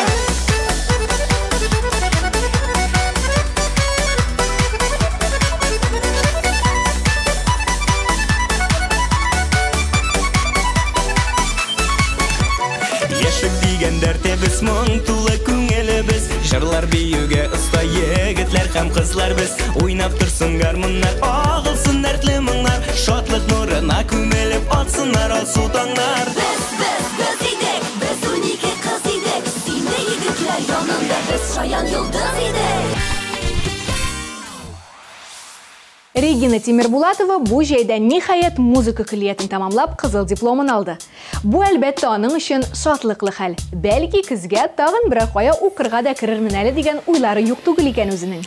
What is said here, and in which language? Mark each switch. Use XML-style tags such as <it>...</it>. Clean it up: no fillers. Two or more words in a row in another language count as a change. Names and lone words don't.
<tt>Яшек дигән дәртебез, моң тулы күңелебез, җырлар биюгә оста егетләр һәм кызлар без. Уйнап торсын гармоннар, агылсын дәртле моңнар, шатлык нурына күмелеп атсыннар алсу таңнар.</tt> <tr>Biz idek, biz uniki kız idek. Sinde yigitler yanında biz şayan yıldız idek.</tr> <tt>Регина Тимирбулатова бу җәйдә ниһаять музыка көллиятен тамамлап кызыл дипломын алды. Бу әлбәттә аның өчен шатлыклы хәл. Бәлки көзгә тагын бер кая укырга да керермен әле дигән уйлары юк түгел икән үзенең.</tt>